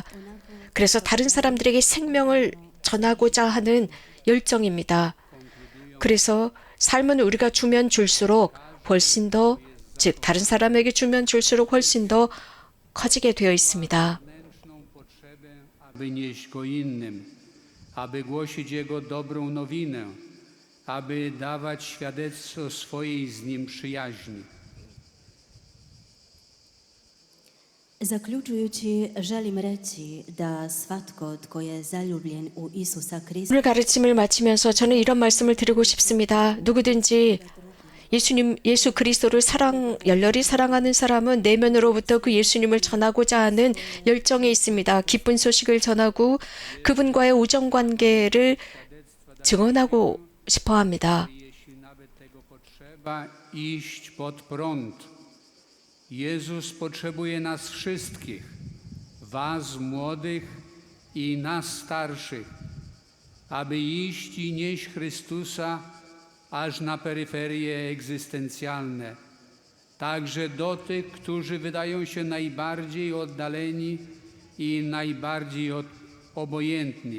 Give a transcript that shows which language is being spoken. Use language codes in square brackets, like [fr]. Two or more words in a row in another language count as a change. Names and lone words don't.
[ko] 그래서 다른 사람들에게 생명을 전하고자 하는 열정입니다. 그래서 삶은 우리가 주면 줄수록 훨씬 더, 즉 다른 사람에게 주면 줄수록 훨씬 더 커지게 되어 있습니다. [pl] Wewnętrzną potrzebę, aby nieść go innym, aby głosić Jego dobrą nowinę, aby dawać świadectwo swojej z Nim przyjaźni. [hr] Zaključujući, želim reći da svatko tko je zaljubljen u Isusa Krista [ko] 오늘 가르침을 마치면서 저는 이런 말씀을 드리고 싶습니다. 누구든지 예수 그리스도를 열렬히 사랑하는 사람은 내면으로부터 그 예수님을 전하고자 하는 열정이 있습니다. 기쁜 소식을 전하고 그분과의 우정 관계를 증언하고 싶어 합니다. [pl] Jeśli nawet tego potrzeba, iść pod prąd. Jezus potrzebuje nas wszystkich, was młodych i nas starszych, aby iść i nieść Chrystusa aż na peryferie egzystencjalne, także do tych, którzy wydają się najbardziej oddaleni i najbardziej obojętni.